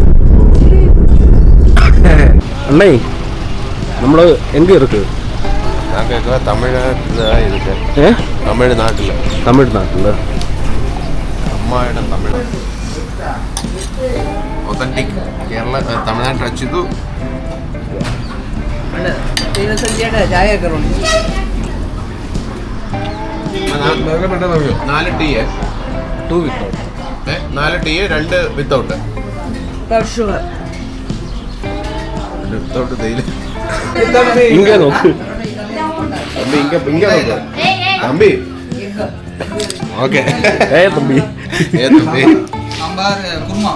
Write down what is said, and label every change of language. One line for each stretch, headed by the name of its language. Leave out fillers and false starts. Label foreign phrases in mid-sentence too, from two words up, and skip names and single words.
Tamil: அண்ணே நம்மள எங்க இருக்கு? நாங்க தமிழ்நாட்டுல இருக்கு.
Malayalam: தமிழ்நாட்டுல അമ്മായിടം തമിഴ് ഒതന്റിക് കേരള തമിഴ്നാട്ടിൽ വെച്ചിതു ചായ കയറുണ്ട്
English: 4 tea 2 without 4 tea 2 without
Malayalam: ഷുഗർ വിത്തൗട്ട് തേയില
Tamil: இங்க நோக்கு தம்பி இங்க நோக்கு தம்பி ஓகே ஏய் தம்பி தம்பி சாம்பார் குருமா